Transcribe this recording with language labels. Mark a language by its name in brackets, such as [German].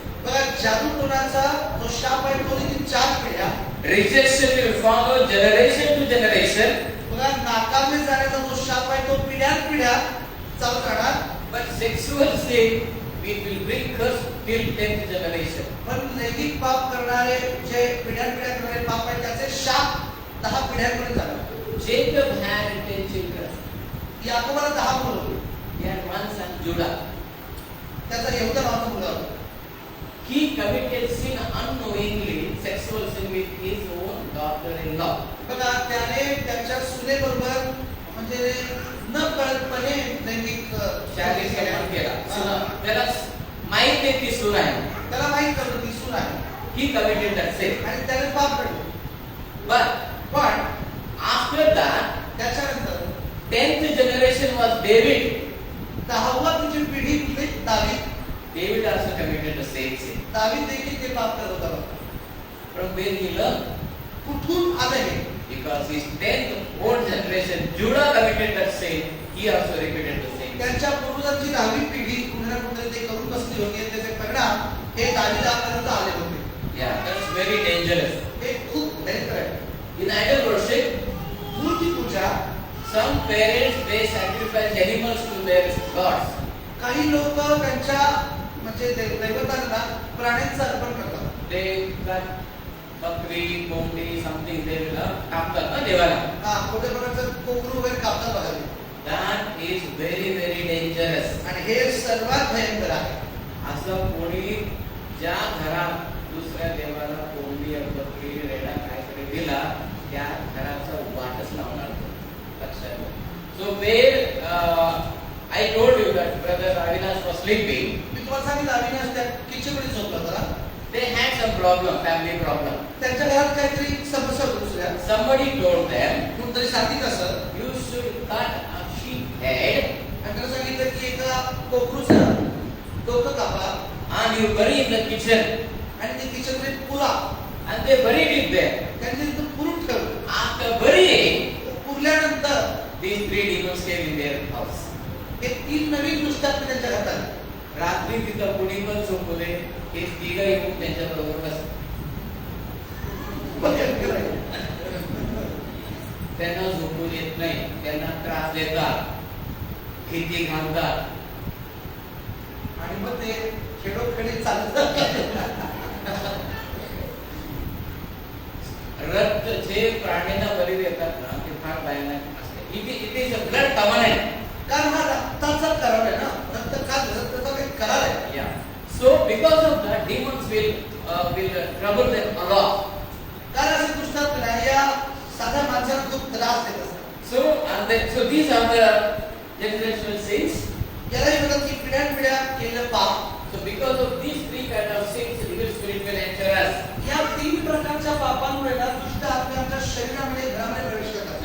[Marathi] बघा जादू टोनाचा जो शाप आहे तो देखील 4 पिढ्या. [English] Rejection will follow generation to generation. [Marathi] बघा नाकारले जाण्याचा जो शाप आहे तो पिढ्यानपिढ्या चालत राहणार. [English] But sexual sin will bring curse till 10th generation. [Marathi] पण लैंगिक पाप करणारे जे पिढ्यानपिढ्या करणारे पाप आहेत त्याचे शाप 10 पिढ्यांपर्यंत जाणार. [English] Jacob had 10 children. [Marathi] याकोबाला 10 मुलं होती. [English] He had one son, Judah. [Marathi] त्याचा यहूदा नावाचा मुलगा होता. [English] He committed sin unknowingly, sexual sin with his own daughter-in-law. [Marathi] बघा त्याने त्याच्या सुनेबरोबर म्हणजे न कळतपणे लैंगिक शारीरिक संबंध केला. त्याला माहित आहे की सून आहे. त्याला माहित होतं की सून आहे. [English] He committed that sin. [Marathi] आणि त्याने पाप केलं. [English] But after that, [Marathi] त्याच्यानंतर [English] 10th generation was David. [Marathi] 10वा तुझी पिढी म्हणजे दावीद. [English] David also committed the same sin. [Marathi] दावीद देखील ते पाप करत होता. [English] From where he learned? [Marathi] कुठून आले हे? [English] Because his 10th old generation, Judah committed that sin. He also repeated the sin. [Marathi] त्यांच्या पूर्वजांची 10वी पिढी कुणाला कुठे ते करून बसली होती आणि त्याचे परिणाम हे दावीदापर्यंत आले होते. [English] Yeah, that's very dangerous. [Marathi] हे खूप भयंकर आहे. [English] In idol worship, [Marathi] मूर्ती पूजा [English] some parents they sacrifice animals to their gods. [Marathi] काही लोक त्यांच्या म्हणजे दैवतांना प्राण्यांचं अर्पण करतात. [English] They got [Marathi] बकरी, कोंबडी, [English] something they will [Marathi] कापतात ना देवाला. हा, कोणत्या प्रकारचं कोकरू वगैरे कापतात बघा. [English] That is very very dangerous. [Marathi] आणि हे सर्वात भयंकर आहे. असं कोणी ज्या घरात दुसऱ्या देवाला कोंबडी, बकरी, रेडा काहीतरी दिला त्या घराचा वाटच लावणार तो. लक्षात घ्या. [English] So where I told you that brother Avinash was sleeping. [Marathi] मी तुम्हाला सांगितलं अविनाश त्या किचनमध्ये झोपला होता. [English] They had some problem, family problem. [Marathi] त्यांच्या घरात काहीतरी समस्या होती दुसऱ्या. [English] Somebody told them, [Marathi] कोणतरी सांगितलं असं, [English] you should cut a sheep head [Marathi] आणि त्याला सांगितलं की एका कोकरूचं डोकं कापा [English] and you bury in the kitchen. [Marathi] आणि ते किचनमध्ये पुरा. [English] And they buried it there. [Marathi] त्यांनी तिथं पुरून ठेवलं. [English] After burying, [Marathi] पुरल्यानंतर [English] these three demons came in their house. [Marathi] हे 3 नवीन दुष्टात्मे त्यांच्या घरात आले. रात्री तिथं कुणी पण झोपू दे, हे तिघं येऊन त्यांच्या बरोबर बसतात. भयंकर आहे. त्यांना झोपू देत नाही, त्यांना त्रास देतात, भीती घालतात. आणि मग ते खेडोखेडी चालत. रक्त जे प्राण्यांना बळी देतात ना ते फार भयानक असते. इथे ब्लड कमाने कारण हा रक्ताचा करार आहे ना. रक्त का रक्ताचा काही करार आहे. [English] Yeah. So because of that, demons will trouble them a lot. [Marathi] कारण असे दुष्टात्मे या साध्या माणसाला खूप त्रास देत असतात. [English] So these are the generational sins. [Marathi] यालाही म्हणतात की पिढ्यानपिढ्या केलेलं पाप. [English] So because of these three kind of sins, evil spirit will enter us. [Marathi] या 3 प्रकारच्या पापांमुळे ना दुष्ट आत्म्यांच्या शरीरामध्ये घरामध्ये प्रवेश करतात.